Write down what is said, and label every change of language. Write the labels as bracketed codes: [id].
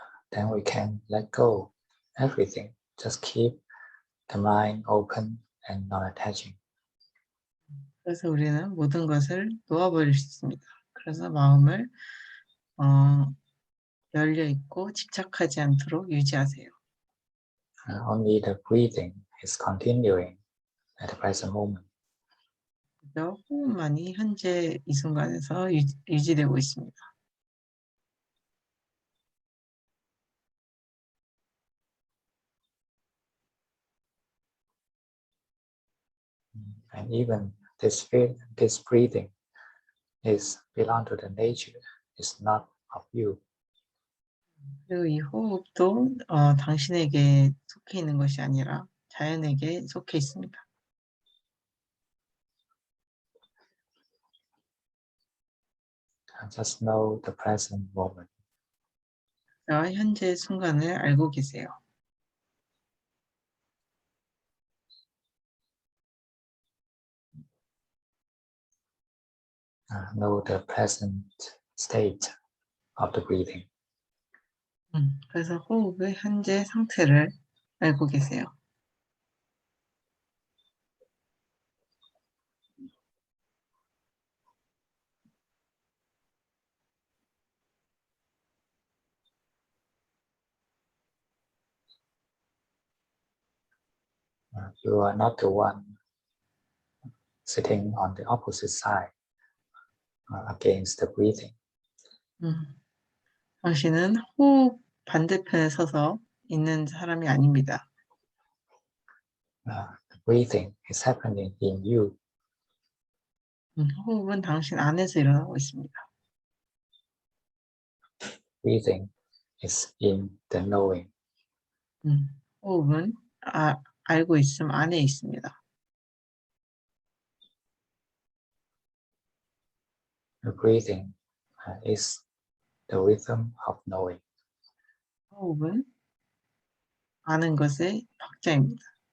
[en] Then we can let go everything. Just keep the mind open and non-attaching. [ko] 그래서 우리는 모든 것을 놓아버릴 수 있습니다. 그래서 마음을 열려있고 집착하지 않도록 유지하세요. [en] Only the breathing is continuing at the present moment. [ko] 그래서 호흡만이 현재 이 순간에서 유지되고 있습니다. [en] And even this breathing is belong to the nature. It's not of you. [ko] 그리고 이 호흡도 당신에게 속해 있는 것이 아니라 자연에게 속해 있습니다. [en] Just know the present moment. [ko] 현재 순간을 알고 계세요. [en] Know the present state of the breathing. [ko] 그래서 호흡의 현재 상태를 알고 계세요. [en] you are not the one sitting on the opposite side against the breathing. [ko] 당신은 호흡 반대편에 서서 있는 사람이 아닙니다. [en] The breathing is happening in you. [ko] 호흡은 당신 안에서 일어나고 있습니다. [en] Breathing is in the knowing. [ko] 호흡은 알고 있음 안에 있습니다. [en] The breathing is the rhythm of knowing. [ko] 호흡은 아는 것의 박자입니다.